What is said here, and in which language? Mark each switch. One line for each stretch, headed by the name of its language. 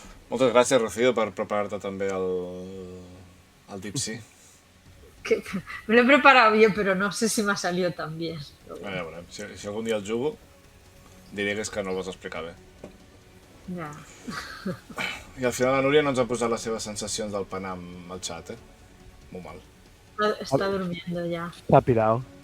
Catalan: Moltes gràcies, Rocío, per preparar-te també el El Dipsy.
Spanish: Que me lo he preparado yo, pero no sé si me ha salido tan bien. Pero
Catalan: Ja bueno, veurem. Si algun dia el jugo, diré que és que no el vas explicar bé.
Spanish: ya.
Catalan: I al final la Núria no ens ha posat les seves sensacions del Panam al xat, Molt mal.
Spanish: Está durmiendo ya.
Catalan: Està pirau.